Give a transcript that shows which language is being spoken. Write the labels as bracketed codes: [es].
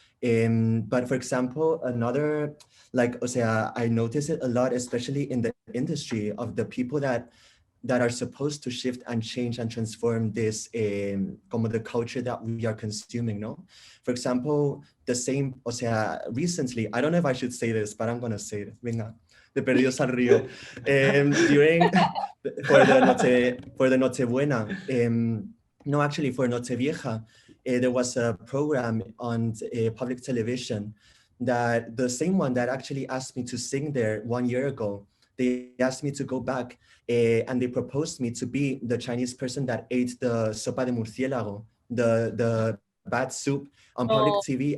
[en] But for example, another, like, o sea, I notice it a lot, especially in the industry of the people that are supposed to shift and change and transform this como the culture that we are consuming, no? For example, the same, o sea, recently, I don't know if I should say this, but I'm gonna say it. [es] Venga, de perdidos al río. [en] For the Nochebuena, no, actually for Nochevieja, there was a program on public television that the same one that actually asked me to sing there 1 year ago. They asked me to go back and they proposed me to be the Chinese person that ate the [es] sopa de murciélago, [en] the bad soup on public TV.